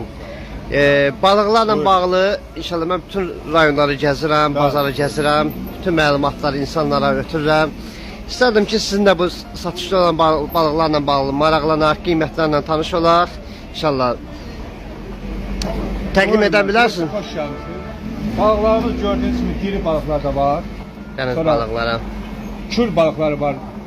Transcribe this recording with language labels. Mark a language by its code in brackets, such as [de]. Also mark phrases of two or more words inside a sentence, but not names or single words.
[az] Balıqlarla bağlı inşallah mən bütün rayonları gəzirəm, bazarı gəzirəm, bütün məlumatları insanlara ötürürəm. İstərdim ki, sizin də bu satışda olan balıqlarla bağlı maraqlanaq, qiymətlərlə tanış olaq. İnşallah təqdim edə bilərsiniz. [tr] Hoş geldiniz. Balıklarımız gördüğünüz gibi diri balıklar da var. [az] Yəni Sonra- balıqlara. [tr] Kür balıkları var.